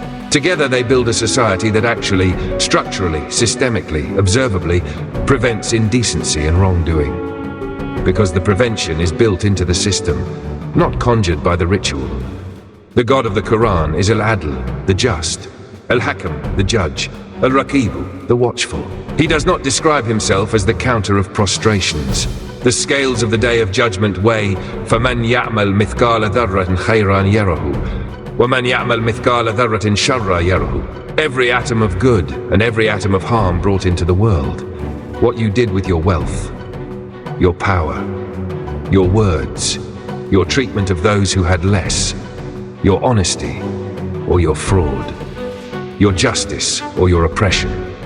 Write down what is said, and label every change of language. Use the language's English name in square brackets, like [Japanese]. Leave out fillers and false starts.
[English] Together they build a society that actually, structurally, systemically, observably, prevents indecency and wrongdoing. Because the prevention is built into the system, not conjured by the ritual. The God of the Quran is al-Adl, the just, al-Hakam, the judge, al-Raqibu, the watchful. He does not describe himself as the counter of prostrations. The scales of the day of judgment weigh, [Arabic] فَمَنْ يَعْمَلْ مِثْقَالَ ذَرَّةٍ خَيْرًا يَرَهُ وَمَنْ يَعْمَلْ مِثْقَالَ ذَرَّةٍ شَرًّا يَرَهُ. [English] Every atom of good and every atom of harm brought into the world. What you did with your wealth, your power, your words, your treatment of those who had less, your honesty or your fraud, your justice or your oppression.